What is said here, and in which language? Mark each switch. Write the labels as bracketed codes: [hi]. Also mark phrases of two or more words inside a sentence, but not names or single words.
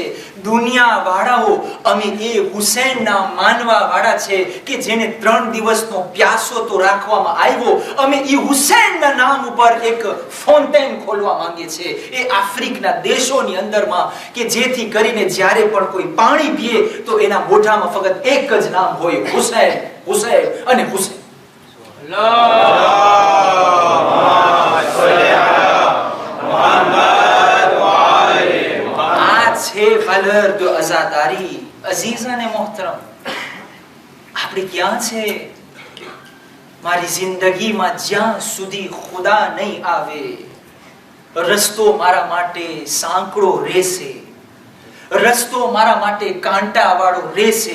[gu] દુનિયા વાળાઓ અમે એ હુસૈનના માનવા વાળા છે કે જેને 3 દિવસનો પ્યાસો તો રાખવામાં આવ્યો. અમે એ હુસૈનના નામ ઉપર એક ફાઉન્ટેન ખોલવા માંગીએ છીએ એ આફ્રિકના દેશોની અંદરમાં, કે જેથી કરીને જ્યારે પણ કોઈ પાણી પીએ તો એના મોઢામાં ફક્ત એક જ નામ હોય, હુસૈન, હુસૈન અને હુસૈન. [fr] valeur de azadari. [gu] અઝીઝાને મોહતરમ, આપણે ક્યાં છે? મારી જિંદગીમાં જ્યાં સુધી ખુદા નહીં આવે, રસ્તો મારા માટે સાંકડો રહેશે, રસ્તો મારા માટે કાંટા વાળો રહેશે.